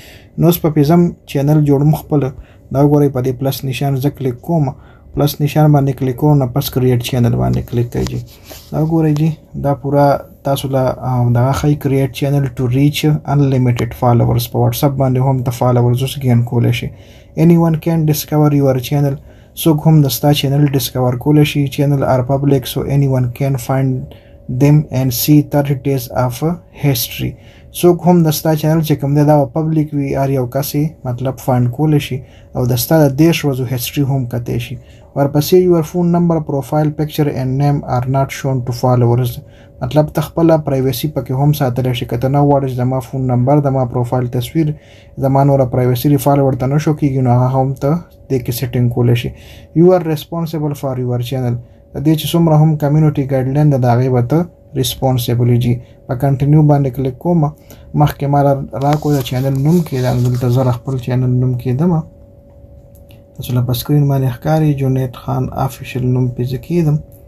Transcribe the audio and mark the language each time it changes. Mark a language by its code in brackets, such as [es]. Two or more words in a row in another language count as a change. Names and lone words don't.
[ps] نو اوس په پیزم چینل جوړم خپل. دا وګورئ په دې پلس نشان زه کلیک کوم، پلس نشان باندې کلیک کوم نه پس [en] create channel [ps] باندې کلیک کوئ جی. دا وګورئ جی، دا پورا تاسو له دغه ښایي [en] create channel to reach unlimited followers. [ps] په واتس اپ باندې هم ته فالوورز اوس ګین کولی شي. [en] anyone can discover your channel, [ps] څوک هم د ستا چینل ډسکور کولی شي. [en] channels are public so anyone can find them and see 30 days of history. [ps] څوک هم د ستا چینل چې کوم دی دا پبلیک وي، هر یو کس مطلب فایند کولی شي او د ستا د 10 ورځو هسټري هم کتی شي. [en] ورپسې your phone number, profile picture and name are not shown to followers, [ps] مطلب ته خپله پرایویسي پکې هم ساتلی شي. که ته نه غواړې چې زما فون نمبر، زما پروفایل تصویر، زما نوره پرایویسي فالوور ته نه شو کېږي نو هغه هم ته دې کې سیټینګ کولی شي. [en] you are responsible for your channel, [ps] د دې چې څومره هم [en] community guideline [ps] ده د هغې به ته ریسپانسیبل جي. په کنټینیو باندې کلیک کوم. مخکې ما راکړو د چینل نوم کېدم، دلته زه خپل چینل نوم کېدم، تاسو له په سکرین باندې ښکاري جنید خان آفیشل نوم پې زه کېدم.